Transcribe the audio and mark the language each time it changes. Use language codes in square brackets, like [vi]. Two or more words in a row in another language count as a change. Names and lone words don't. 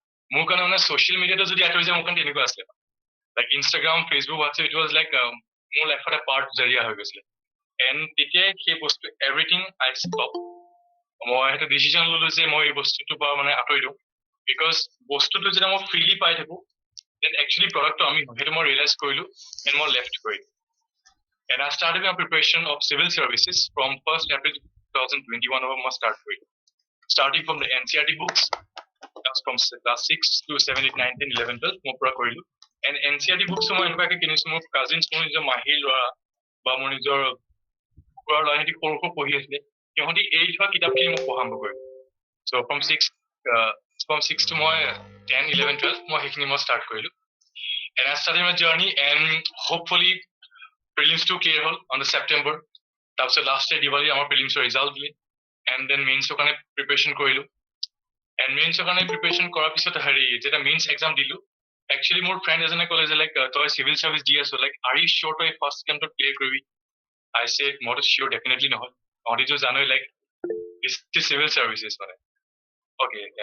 [as] মোৰ কাৰণে মানে ছ'চিয়েল মিডিয়াটো যদি আঁতৰি যায় মোৰ কাৰণে তেনেকুৱা আছিলে লাইক ইনষ্টাগ্ৰাম ফেচবুক হোৱাটছএপ [en] it was like [as] মোৰ লাইফত এটা পাৰ্ট জাৰিয়া হৈ গৈছিলে এণ্ড তেতিয়াই সেই বস্তু [en] everything I [as] ষ্টপ মই সেইটো ডিচিশ্যন ললো যে মই এই বস্তুটোৰ পৰা মানে আঁতৰি দিওঁ বিকজ বস্তুটো যেতিয়া মই ফ্ৰীলি পাই থাকো [en] then actually productটো [as] আমি সেইটো মই ৰিয়েলাইজ কৰিলো এণ্ড মই লেফ্ট কৰিলো [en] and I started my preparation of civil services from 1st April 2021 of [as] মই start কৰিলো [en] starting from the NCERT books from class 6 to 7 8 9 10 11 12 [as] মই পুৰা কৰিলো [en] and NCERT books [as] মই এনেকুৱাকে কিনিছো মোৰ কাজিনছ মোৰ নিজৰ মাহীৰ ল'ৰা বা মোৰ নিজৰ খুৰাৰ ল'ৰা সিহঁতি সৰু সৰু পঢ়ি আছিলে সিহঁতি এই লিখা কিতাপখিনি মোক পঢ়া আৰম্ভ কৰিলো so [en] from 6 to মই 10 11 12 [as] মই সেইখিনি মই start কৰিলো [en] and I started my journey and hopefully prelims to [as] clear হ'ল [en] on the September [as] তাৰপিছত [en] last year [as] দিৱালী আমাৰ প্ৰিলিমছৰ ৰিজাল্ট দিলে [en] and then [as] মেইনছৰ কাৰণে প্ৰিপেৰেশ্যন কৰিলো এণ্ড মেইনছৰ কাৰণে প্ৰিপেৰেশ্যন কৰাৰ পিছত হেৰি যেতিয়া [en] mains exam [as] দিলো একচুৱেলি মোৰ ফ্ৰেণ্ড এজনে ক'লে যে লাইক তই চিভিল চাৰ্ভিচ দি আছ [en] like are you sure [as] তই ফাৰ্ষ্ট এটেম্পটত ক্লিয়াৰ কৰিবি [en] I said [as] মইতো চিয়'ৰ ডেফিনেটলি নহয় তহঁতিতো জানই [en] like this is civil services [as] মানে অ'কে